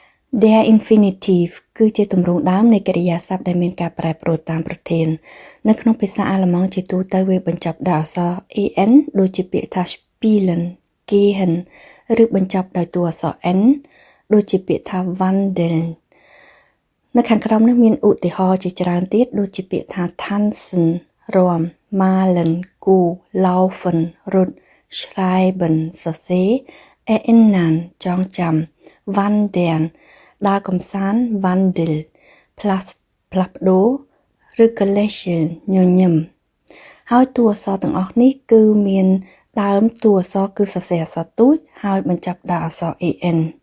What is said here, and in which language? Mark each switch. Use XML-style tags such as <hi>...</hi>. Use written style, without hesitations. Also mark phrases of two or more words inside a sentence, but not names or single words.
<de>Der Infinitiv</de> <km>គឺជាទម្រង់ដើមនៃកិរិយាសព្ទដែលមានការប្រែប្រួលតាមប្រធាននៅក្នុងភាសាអាល្លឺម៉ង់ជាទូទៅវាបញ្ចប់ដោយអក្ស រ en ដូចជាពាក្យថា</km> <de>spielen gehen</de> <km>ឬបញ្ចប់ដោយតួអក្សរ n ដូចជាពាក្យថា wandeln នៅខាង ក្រោមនេះមានឧទាហរណ៍ជាច្រើនទៀតដូចជាពាក្យថា tanzen រាំ malen គូរ laufen រត់ schreiben សរសេរ erinnern ចងចាំ wandern ដើរកម្សាន្ត wandel ផ្លាស់ប្ដូរឬក៏ lächeln ញញឹមហើយតួអក្សរទាំងអស់នេះគឺមានដើមតួអក្សរគឺសរសេរអក្សរទូចហើយបញ្ចប់ដោយអក្សរ en</km>